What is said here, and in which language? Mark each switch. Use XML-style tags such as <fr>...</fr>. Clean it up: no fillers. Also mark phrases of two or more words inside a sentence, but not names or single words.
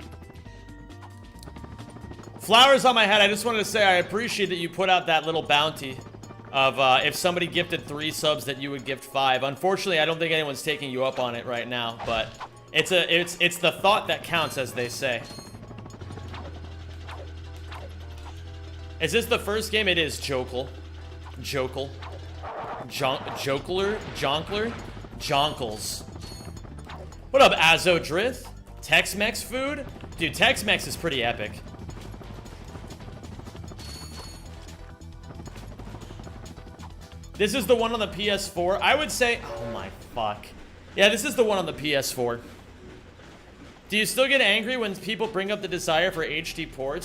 <en>Flowers on my head, I just wanted to say I appreciate that you put out that little bounty of if somebody gifted 3 subs that you would gift 5. Unfortunately, I don't think anyone's taking you up on it right now, but it's the thought that counts, as they say. Is this the first game? It is, Jokle. Jokle. Jokler? Jonkler? Jonkles. What up, Azodrith? Tex-Mex food? Dude, Tex-Mex is pretty epic. This is the one on the PS4. I would say... Oh my fuck. Yeah, this is the one on the PS4. Do you still get angry when people bring up the desire for HD ports?</en>